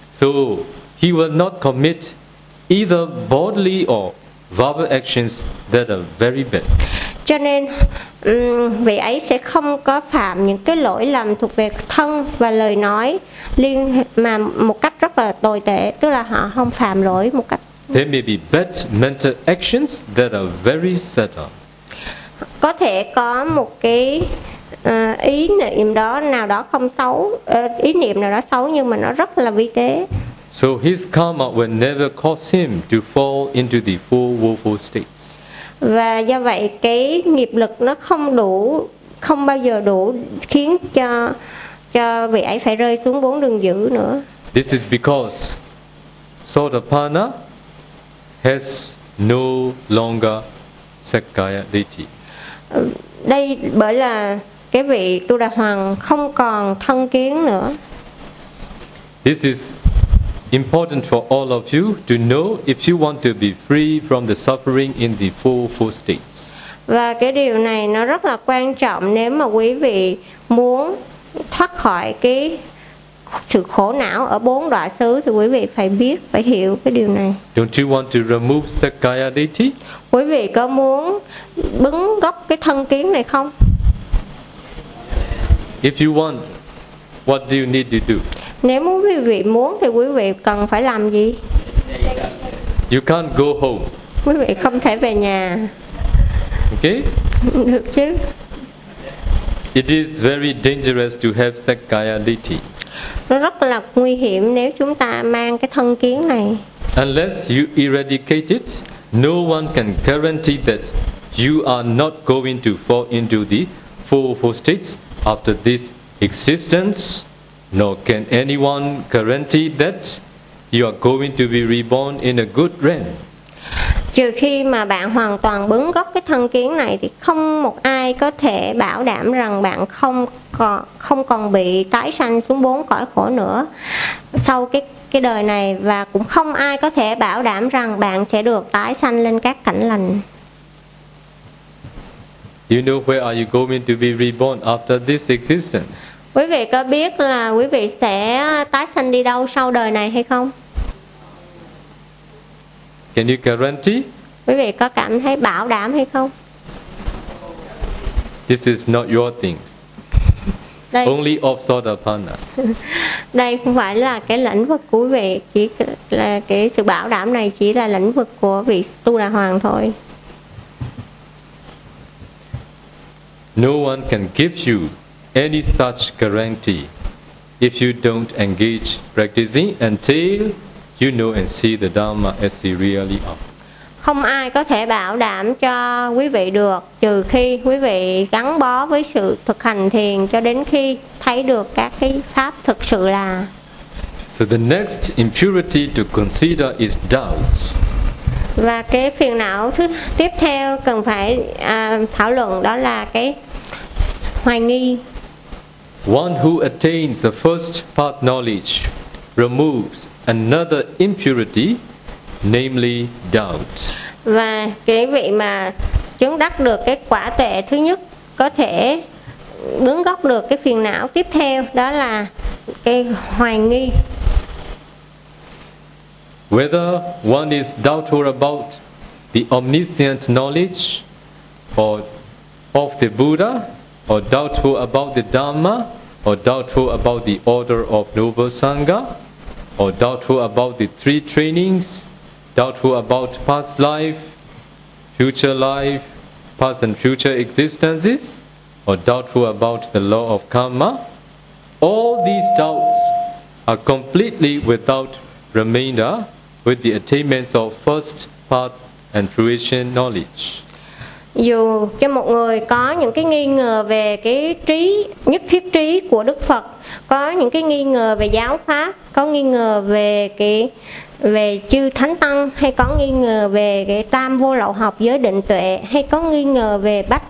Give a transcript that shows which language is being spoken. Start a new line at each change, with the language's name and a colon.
English: So he will not commit either bodily or verbal actions that are very bad.
Vietnamese: Cho nên vị ấy sẽ không có phạm những cái lỗi lầm thuộc về thân và lời nói liên mà một cách rất là tồi tệ, tức là họ không phạm lỗi một cách.
English: There may be bad mental actions that are very subtle.
Vietnamese: Có thể có một cái ý niệm đó nào đó không xấu, ý niệm nào đó xấu nhưng mà nó rất là vi tế.
English: So his karma will never cause him to fall into the four woeful states.
Vietnamese: Và do vậy cái nghiệp lực nó không đủ, không bao giờ đủ khiến cho vị ấy phải rơi xuống bốn đường dữ nữa.
English: This is because Sotapanna has no longer Sakkaya Ditthi.
Vietnamese: Đây bởi là cái vị Tu Đà Hoàng không còn thân kiến nữa.
English: This is important for all of you to know if you want to be free from the suffering in the four states.
Vietnamese: Và cái điều này nó rất là quan trọng nếu mà quý vị muốn thoát khỏi cái sự khổ não ở bốn đọa xứ thì quý vị phải biết, phải hiểu cái điều này.
English: Don't you want to remove Sakkaya Ditthi?
Vietnamese: Quý vị có muốn bứng gốc cái thân kiến này không?
English: If you want, what do you need to do?
Vietnamese: Nếu muốn quý vị muốn thì quý vị cần phải làm gì?
English: You can't go home.
Vietnamese: Quý vị không thể về nhà.
English: Okay?
Vietnamese: Được chứ?
English: It is very dangerous to have Sakkaya Ditthi.
Vietnamese: Nó rất là nguy hiểm nếu chúng ta mang cái thân kiến này.
English: Unless you eradicate it, no one can guarantee that you are not going to fall into the four states after this existence, nor can anyone guarantee that you are going to be reborn in a good realm.
Vietnamese: Trừ khi mà bạn hoàn toàn bứng gốc cái thân kiến này thì không một ai có thể bảo đảm rằng bạn không còn bị tái sanh xuống bốn cõi khổ nữa sau cái đời này, và cũng không ai có thể bảo đảm rằng bạn sẽ được tái sanh lên các cảnh lành.
English: You know where are you going to be reborn after this existence?
Vietnamese: Quý vị có biết là quý vị sẽ tái sanh đi đâu sau đời này hay không?
English: Can you guarantee?
Vietnamese: Quý vị có cảm thấy bảo đảm hay không?
English: This is not your thing.
Vietnamese: Đây.
English: Only of Sotapanna.
Vietnamese: Đây không phải là cái lĩnh vực của quý vị, chỉ là cái sự bảo đảm này chỉ là lĩnh vực của vị Tu Đà Hoàng thôi.
English: No one can give you any such guarantee if you don't engage practicing until you know and see the Dharma as it really is.
Vietnamese: Không ai có thể bảo đảm cho quý vị được trừ khi quý vị gắn bó với sự thực hành thiền cho đến khi thấy được các cái pháp thực sự là.
English: So the next impurity to consider is doubt.
Vietnamese: Và cái phiền não thứ tiếp theo cần phải thảo luận đó là cái hoài nghi.
English: One who attains the first path knowledge removes another impurity, namely doubt.
Vietnamese: Và cái vị mà chứng đắc được cái quả tuệ thứ nhất có thể bứng gốc được cái phiền não tiếp theo, đó là cái hoài nghi.
English: Whether one is doubtful about the omniscient knowledge or of the Buddha, or doubtful about the Dharma, or doubtful about the order of noble Sangha, or doubtful about the three trainings, doubtful about past life, past and future existences, or doubtful about the law of karma, all these doubts are completely without remainder with the attainments of first path and fruition knowledge.
Vietnamese: Dù cho một người có những cái nghi ngờ về cái trí, nhất thiết trí của Đức Phật, có những cái nghi ngờ về giáo pháp, có nghi ngờ về cái về chư thánh tăng, hay có nghi ngờ về cái tam vô lậu học giới định tuệ, hay có nghi ngờ về